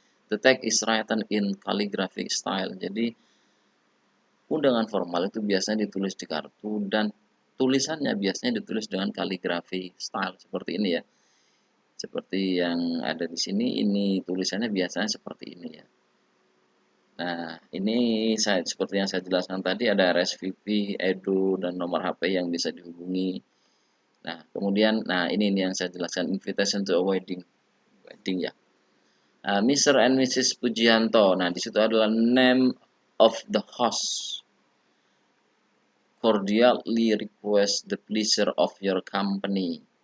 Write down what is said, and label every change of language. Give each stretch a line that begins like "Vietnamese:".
English: The text is written in calligraphic style.
Indonesian: Jadi undangan formal itu biasanya ditulis di kartu dan tulisannya biasanya ditulis dengan kaligrafi style seperti ini ya. Seperti yang ada di sini, ini tulisannya biasanya seperti ini ya. Nah, ini seperti yang saya jelaskan tadi, ada RSVP, Edu, dan nomor HP yang bisa dihubungi. Nah, kemudian, ini yang saya jelaskan,
English: invitation to a wedding
Indonesian: ya. Mr. and Mrs. Pujianto. Nah, di situ adalah
English: name of the host. Cordially request the pleasure of your company.